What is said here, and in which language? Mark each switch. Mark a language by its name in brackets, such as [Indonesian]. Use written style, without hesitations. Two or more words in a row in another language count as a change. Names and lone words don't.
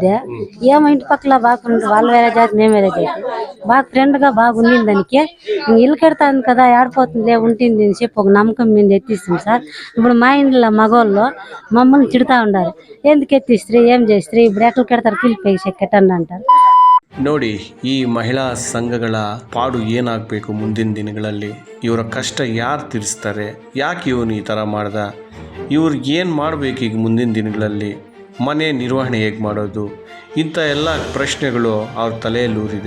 [Telugu] ఏమో ఇంటి పక్కల బాగుంది, వాళ్ళు వేరే జాతి మేము వేరే జాతి, బాగా ఫ్రెండ్ గా బాగుంది దానికి. ఇల్లు కడతాను కదా ఆడిపోతుంది ఉంటుంది అని చెప్పి ఒక నమ్మకం మీద ఎత్తిస్తాం సార్. ఇప్పుడు మా ఇంట్లో మగవాళ్ళు మమ్మల్ని తిడుతా ఉండారు, ఎందుకు ఎత్తిస్త్రీ ఏం చేస్త్రీ ఇప్పుడు ఎక్కడ కడతారు [Kannada] ಕಿಲ್ಪೇಶೆ ಕೆಟ್ಟಣ್ಣ ಅಂತಾರೆ. ನೋಡಿ, ಈ ಮಹಿಳಾ ಸಂಘಗಳ ಪಾಡು ಏನಾಗಬೇಕು ಮುಂದಿನ ದಿನಗಳಲ್ಲಿ, ಇವರ ಕಷ್ಟ ಯಾರು ತೀರಿಸ್ತಾರೆ, ಯಾಕೆ ಇವನು ಈ ಥರ ಮಾಡ್ದ, ಇವ್ರಿಗೆ ಏನು ಮಾಡಬೇಕು ಈಗ ಮುಂದಿನ ದಿನಗಳಲ್ಲಿ, ಮನೆ ನಿರ್ವಹಣೆ ಹೇಗೆ ಮಾಡೋದು, ಇಂಥ ಎಲ್ಲ ಪ್ರಶ್ನೆಗಳು ಅವ್ರ ತಲೆಯಲ್ಲೂರಿದೆ.